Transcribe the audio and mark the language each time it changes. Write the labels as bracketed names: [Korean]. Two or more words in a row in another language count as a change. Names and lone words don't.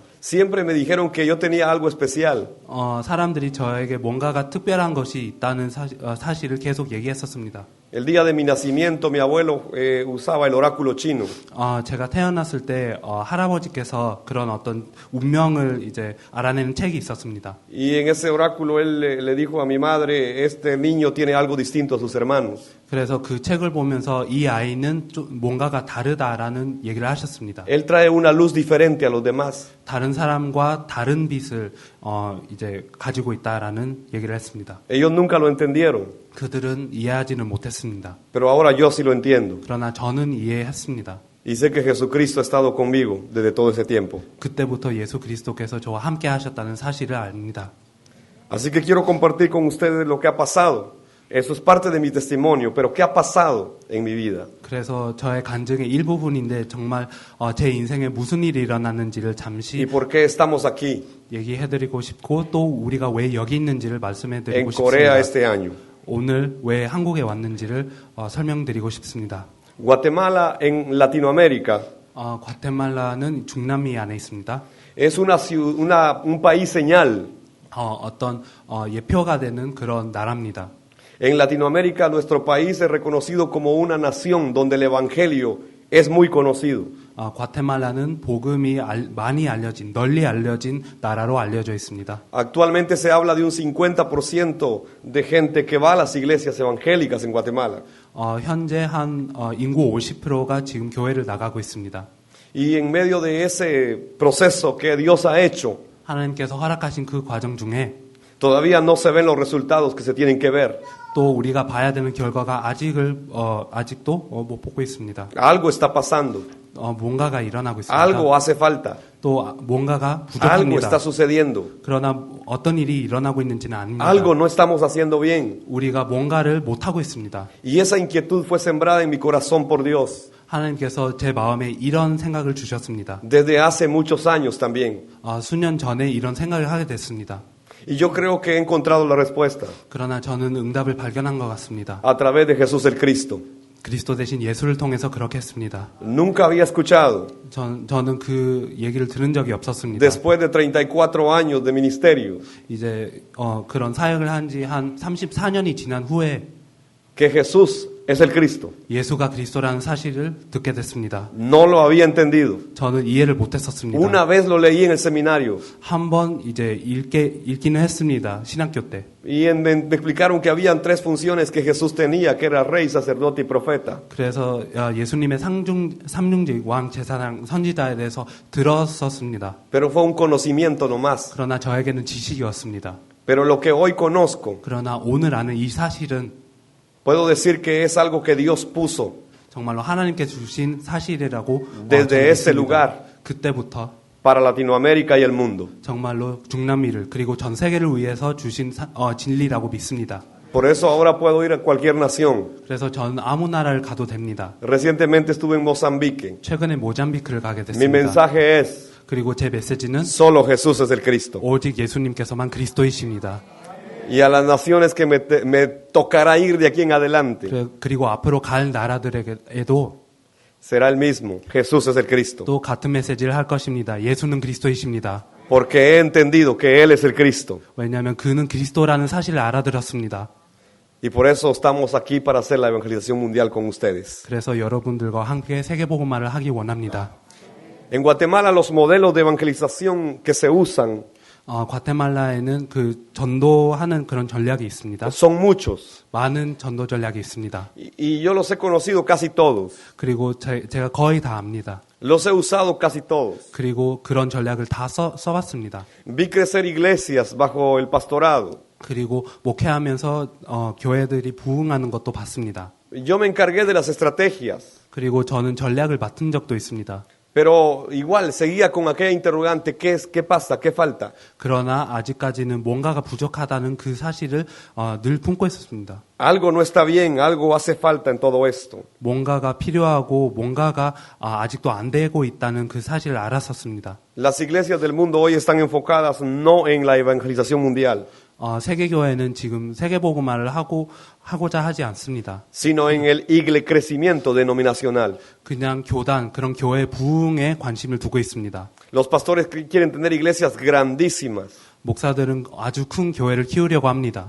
[Spanish] Siempre me dijeron que yo tenía algo especial. [Korean] 사람들이 저에게 뭔가가 특별한 것이 있다는 사실을 계속 얘기했었습니다. [Spanish] El día de mi nacimiento mi abuelo usaba el oráculo chino. [Korean] 제가 태어났을 때 할아버지께서 그런 어떤 운명을 이제 알아내는 책이 있었습니다. [Spanish] Y en ese oráculo él le dijo a mi madre, este niño tiene algo distinto a sus hermanos. [Korean] 그래서 그 책을 보면서 이 아이는 좀 뭔가가 다르다라는 얘기를 하셨습니다. [Spanish] Él trae una luz diferente a los demás. [Korean] 다른 사람과 다른 빛을 이제 가지고 있다라는 얘기를 했습니다. [Spanish] Ellos nunca lo entendieron, [Korean] 그들은 이해하지는 못했습니다. [Spanish] pero ahora yo sí lo entiendo. [Korean] 그러나 저는 이해했습니다. [Spanish] Y sé que Jesucristo ha estado conmigo desde todo ese tiempo. [Korean] 그때부터 예수 그리스도께서 저와 함께 하셨다는 사실을 압니다. [Spanish] Así que quiero compartir con ustedes lo que ha pasado. Eso es parte de mi testimonio, pero ¿qué ha pasado en mi vida? [Korean] 그래서 저의 간증의 일부분인데 정말 제 인생에 무슨 일이 일어났는지를 [Spanish] ¿Y [Korean] 잠시 [Spanish] por qué estamos aquí [Korean] 얘기해드리고 싶고 또 우리가 왜 여기 있는지를 [Spanish] en [Korean] 말씀해드리고 [Spanish] Corea [Korean] 싶습니다. [Spanish] este año? [Korean] 오늘 왜 한국에 왔는지를 설명드리고 싶습니다. [Spanish] Guatemala en Latinoamérica [Korean] 과테말라는 중남미 안에 있습니다. [Spanish] es un país señal. [Korean] 어떤 예표가 되는 그런 나라입니다. [Spanish] En Latinoamérica nuestro país es reconocido como una nación donde el evangelio es muy conocido. [Korean] 과테말라는 복음이 많이 알려진, 널리 알려진 나라로 알려져 있습니다. [Spanish] Actualmente se habla de un 50% de gente que va a las iglesias evangélicas en Guatemala. [Korean] 현재 한 인구 50%가 지금 교회를 나가고 있습니다. [Spanish] Y en medio de ese proceso que Dios ha hecho, [Korean] 하나님께서 허락하신 그 과정 중에 [Spanish] todavía no se ven los resultados que se tienen que ver. [Korean] 또 우리가 봐야 되는 결과가 아직도 못 보고 있습니다. [Spanish] Algo está pasando, [Korean] 뭔가가 일어나고 있습니다. [Spanish] algo hace falta, [Korean] 또 뭔가가 [Spanish] algo [Korean] 부족합니다. [Spanish] está sucediendo, [Korean] 그러나 어떤 일이 일어나고 있는지는 압니다. [Spanish] algo no estamos haciendo bien. [Korean] 우리가 뭔가를 못하고 있습니다. [Spanish] Y esa inquietud fue sembrada en mi corazón por Dios [Korean] 하나님께서 제 마음에 이런 생각을 주셨습니다. [Spanish] desde hace muchos años también. [Korean] 수년 전에 이런 생각을 하게 됐습니다. [Spanish] Y yo creo que he encontrado la respuesta [Korean] 그러나 저는 응답을 발견한 것 같습니다. [Spanish] a través de Jesús el Cristo. [Korean] 그리스도 대신 예수를 통해서 그렇게 했습니다. [Spanish] Nunca había escuchado, [Korean] 저는 그 얘기를 들은 적이 없었습니다. [Spanish] después de 34 años de ministerio, [Korean] 이제 그런 사역을 한 지 한 34년이 지난 후에 [Spanish] que Jesús es el Cristo. [Korean] 예수가 그리스도라는 사실을 듣게 됐습니다. [Spanish] No lo había entendido. [Korean] 저는 이해를 못했었습니다. [Spanish] Una vez lo leí en el seminario [Korean] 한번 이제 읽기는 했습니다. 신학교 때. [Spanish] y me explicaron que habían 3 funciones que Jesús tenía, que era rey, sacerdote y profeta. [Korean] 그래서 예수님의 삼중직 왕, 제사장, 선지자에 대해서 들었었습니다. [Spanish] Pero fue un conocimiento nomás. [Korean] 그러나 저에게는 지식이었습니다. [Spanish] Pero lo que hoy conozco, [Korean] 그러나 오늘 아는 이 사실은 [Spanish] puedo decir que es algo que Dios puso [Korean] 정말로 하나님께 주신 사실이라고 [Spanish] desde [Korean] 저는 [Spanish] ese [Korean] 믿습니다. [Spanish] lugar [Korean] 그때부터 [Spanish] para Latinoamérica y el mundo. [Korean] 정말로 중남미를 그리고 전 세계를 위해서 주신 진리라고 믿습니다. [Spanish] Por eso ahora puedo ir a cualquier nación. [Korean] 그래서 저는 아무 나라를 가도 됩니다. [Spanish] Recientemente estuve en Mozambique. [Korean] 최근에 모잠비크를 가게 [Spanish] Mi [Korean] 됐습니다. [Spanish] mensaje es, [Korean] 그리고 제 메시지는 [Spanish] solo Jesús es el Cristo. [Korean] 오직 예수님께서만 그리스도이십니다. [Spanish] Y a las naciones que me tocará ir de aquí en adelante, [Korean] 그리고 앞으로 갈 나라들에게도 [Spanish] será el mismo. Jesús es el Cristo. [Korean] 또 같은 메시지를 할 것입니다. 예수는 그리스도이십니다. [Spanish] Porque he entendido que Él es el Cristo. [Korean] 왜냐하면 그는 그리스도라는 사실을 알아들었습니다. [Spanish] Y por eso estamos aquí para hacer la evangelización mundial con ustedes. [Korean] 그래서 여러분들과 함께 세계복음화를 하기 원합니다. [Spanish] En Guatemala los modelos de evangelización que se usan [Korean] 과테말라에는 그 전도하는 그런 전략이 있습니다. [Spanish] son muchos. [Korean] 많은 전도 전략이 있습니다. [Spanish] Y yo los he conocido casi todos. [Korean] 그리고 제가 거의 다 압니다. [Spanish] Los he usado casi todos. [Korean] 그리고 그런 전략을 다 써봤습니다. [Spanish] Vi crecer iglesias bajo el pastorado. [Korean] 그리고 목회하면서 교회들이 부흥하는 것도 봤습니다. [Spanish] Yo me encargué de las estrategias. [Korean] 그리고 저는 전략을 맡은 적도 있습니다. [Spanish] Pero igual seguía con aquella interrogante, ¿qué pasa? ¿Qué falta? [Korean] 그러나 아직까지는 뭔가가 부족하다는 그 사실을 늘 품고 있었습니다. [Spanish] Algo no está bien, algo hace falta en todo esto. [Korean] 뭔가가 필요하고 뭔가가 아직도 안 되고 있다는 그 사실을 알았었습니다. [Spanish] Las iglesias del mundo hoy están enfocadas no en la evangelización mundial, [Korean] 세계교회는 지금 세계복음화를 하고자 하지 않습니다. [Spanish] sino en el crecimiento denominacional. [Korean] 그냥 그런 교회 부흥에 관심을 두고 있습니다. [Spanish] Los pastores quieren tener iglesias grandísimas, [Korean] 목사들은 아주 큰 교회를 키우려고 합니다.